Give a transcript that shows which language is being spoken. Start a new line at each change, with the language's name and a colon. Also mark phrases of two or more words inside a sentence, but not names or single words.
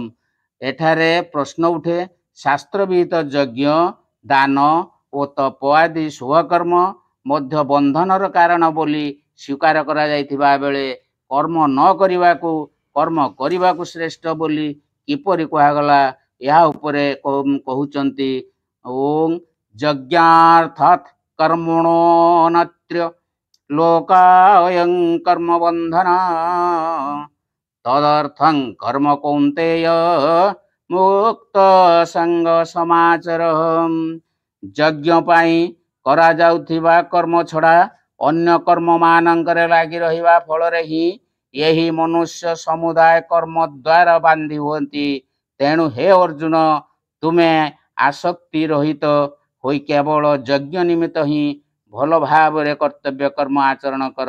Odia: ଏଠାରେ ପ୍ରଶ୍ନ ଉଠେ, ଶାସ୍ତ୍ର ବିହିତ ଯଜ୍ଞ, ଦାନ ଓ ତପ ଆଦି ଶୁଭକର୍ମ ମଧ୍ୟ ବନ୍ଧନର କାରଣ ବୋଲି ସ୍ୱୀକାର କରାଯାଇଥିବା ବେଳେ କର୍ମ ନ କରିବାକୁ କର୍ମ କରିବାକୁ ଶ୍ରେଷ୍ଠ ବୋଲି କିପରି କୁହାଗଲା? ଏହା ଉପରେ କହୁଛନ୍ତି
Sanskrit: ओं यज्ञार्थात् कर्मणोऽनत्र लोकायं कर्मबन्धना तदर्थं कर्म कौन्तेय मुक्त संग समाचर।
Odia: यज्ञ ପାଇଁ କରାଯାଉଥିବା କର୍ମ ଛଡ଼ା ଅନ୍ୟ କର୍ମ ମାନଙ୍କରେ ଲାଗି ରହିବା ଫଳରେ ହିଁ ଏହି ମନୁଷ୍ୟ ସମୁଦାୟ କର୍ମ ଦ୍ୱାରା ବାନ୍ଧି ହୁଅନ୍ତି। ତେଣୁ ହେ ଅର୍ଜୁନ, ତୁମେ ଆସକ୍ତି ରହିତ ହୋଇ କେବଳ ଯଜ୍ଞ ନିମିତ୍ତ ହିଁ ଭଲ ଭାବରେ କର୍ତ୍ତବ୍ୟ କର୍ମ ଆଚରଣ କର।